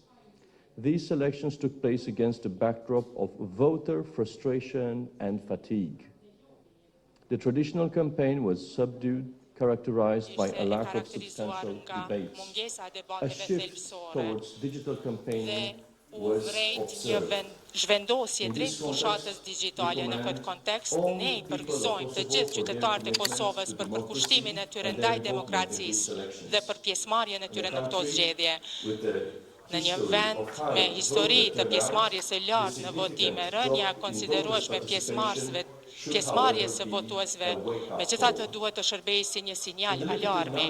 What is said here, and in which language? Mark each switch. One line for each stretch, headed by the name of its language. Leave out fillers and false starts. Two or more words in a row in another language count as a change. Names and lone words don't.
English: These elections took place against a backdrop of voter frustration and fatigue. The traditional campaign was subdued, characterized by a lack of substantial debates. A shift towards digital campaigning was observed.
Albanian: Zhvendosje drejt fushatës digjitale. Në këtë kontekst, ne përgëzojmë të gjithë qytetarët e Kosovës për përkushtimin e tyre ndaj demokracisë dhe për pjesëmarrjen e tyre në këto zgjedhje. Në një vend me histori të pjesëmarrjes së lartë në votime, rënja e konsiderueshme pjesëmarrjes së votuesve, megjithatë duhet të shërbejë si një sinjal alarmi.